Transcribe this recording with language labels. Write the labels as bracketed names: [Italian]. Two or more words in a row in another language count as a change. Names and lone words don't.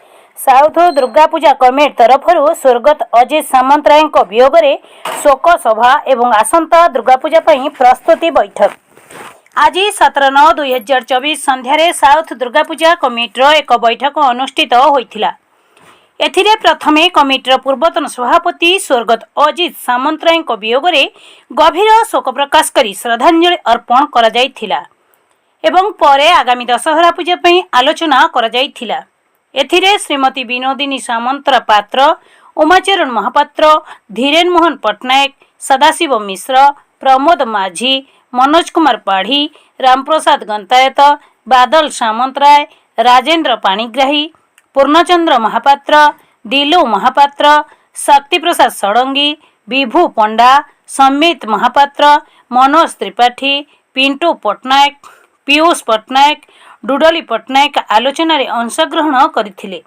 [Odia] ସାଉଥ ଦୁର୍ଗା ପୂଜା କମିଟି ତରଫ ସ୍ୱର୍ଗତ ଅଜିତ ସାମନ୍ତରାୟ ବିୟୋଗ ଶୋକ ସଭା ଏବଂ ଆସନ୍ତା ଦୁର୍ଗା ପୂଜା ପ୍ରସ୍ତୁତି ବୈଠକ ଆଜି 17/9/2024 ସନ୍ଧ୍ୟାରେ ସାଉଥ ଦୁର୍ଗା ପୂଜା କମିଟିର ଏକ ବୈଠକ ଅନୁଷ୍ଠିତ ହୋଇଥିଲା। ଏଥିରେ ପ୍ରଥମେ କମିଟିର ପୂର୍ବତନ ସଭାପତି ସ୍ୱର୍ଗତ ଅଜିତ ସାମନ୍ତରାୟ ବିୟୋଗ ଗଭୀର ଶୋକ ପ୍ରକାଶ କରି ଶ୍ରଦ୍ଧାଞ୍ଜଳି ଅର୍ପଣ କରା ଯାଇଥିଲା ଏବଂ ପରେ ଆଗାମୀ ଦଶହରା ପୂଜା ପାଇଁ ଆଲୋଚନା କରା ଯାଇଥିଲା। ଏଥିରେ ଶ୍ରୀମତୀ ବିନୋଦିନୀ ସାମନ୍ତରା ପାତ୍ର, ଉମାଚରଣ ମହାପାତ୍ର, ଧୀରେନ ମୋହନ ପଟ୍ଟନାୟକ, ସଦାଶିବ ମିଶ୍ର, ପ୍ରମୋଦ ମାଝୀ, ମନୋଜ କୁମାର ପାଢ଼ୀ, ରାମପ୍ରସାଦ ଗନ୍ତାୟତ, ବାଦଲ ସାମନ୍ତରାୟ, ରାଜେନ୍ଦ୍ର ପାଣିଗ୍ରାହୀ, ପୂର୍ଣ୍ଣଚନ୍ଦ୍ର ମହାପାତ୍ର, ଦିଲୁ ମହାପାତ୍ର, ଶକ୍ତି ପ୍ରସାଦ ଷଡ଼ଙ୍ଗୀ, ବିଭୁ ପଣ୍ଡା, ସମିତ ମହାପାତ୍ର, ମନୋଜ ତ୍ରିପାଠୀ, ପିଣ୍ଟୁ ପଟ୍ଟନାୟକ, ପୀୟୂଷ ପଟ୍ଟନାୟକ, ଡୁଡ଼ଲି ପଟ୍ଟନାୟକ ଆଲୋଚନ ଅଂଶଗ୍ରହଣ କରିଥିଲେ।